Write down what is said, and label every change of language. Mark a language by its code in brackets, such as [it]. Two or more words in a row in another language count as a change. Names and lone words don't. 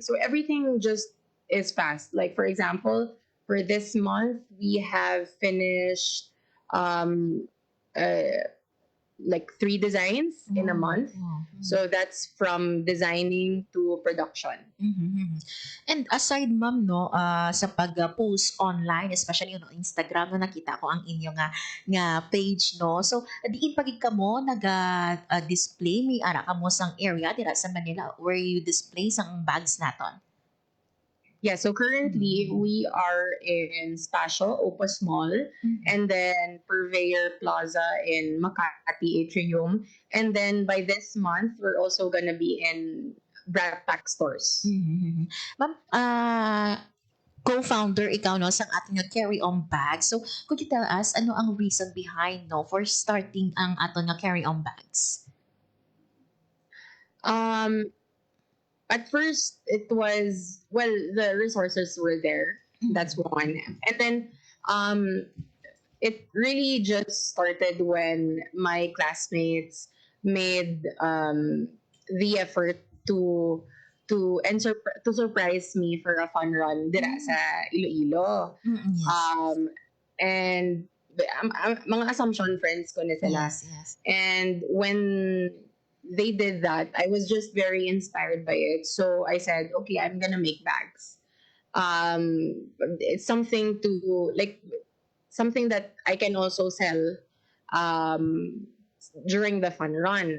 [en] So everything just is fast. Like, for example, for this month, we have finished like 3 designs in a month. So that's from designing to production. And aside [hil] ma'am no, sa pag-post online, [en] especially on Instagram, [hil] no, nakita ko ang inyo nga page no. So diin pagid kamo display mi ara kamo sang area dira sa Manila [en] where you display [hil] sang bags naton? [en] Yeah, so currently we are in Spatial, Opus Mall, and then Purveyor Plaza in Makati Atrium. And then by this month, we're also gonna be in Brat Pack stores. [hil] Ma'am, co-founder ikaw no sang ating Carry On Bag. [en] So could you tell us [hil] ano ang [en] reason behind no for starting [hil] ang aton nga [en] Carry On Bags? At first, it was, well, the resources were there. That's one. And then it really just started when my classmates made the effort to surprise me for a fun run [hil] dira sa Iloilo. And mga [en] assumption friends [hil] ko na sila. [en] Yes. And when they did that, I was just very inspired by it. So I said, okay, I'm gonna make bags. It's something that I can also sell during the fun run.